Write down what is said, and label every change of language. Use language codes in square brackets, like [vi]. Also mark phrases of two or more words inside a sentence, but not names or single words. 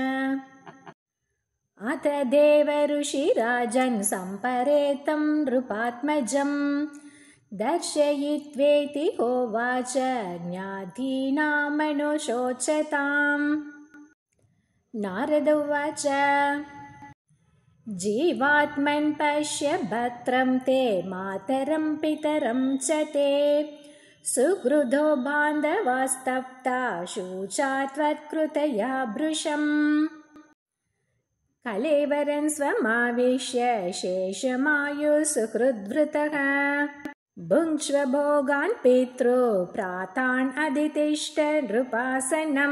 [sa] अथ देवऋषिराजन् सम्परेतं नृपात्मजम् दर्शयित्वेति होवाच ज्ञातीनामनुशोचताम्. नारद उवाच. जीवात्मन् पश्य भद्रं ते मातरं पितरं च ते सुहृदो बान्धवास्तप्ता शूचात्वत्कृतया भृशम्. कलेवरं स्वमाविश्य शेषमायुः भुङ्क्ष्व भोगान् पितृ प्रातान् अधितिष्ठ नृपासनम्.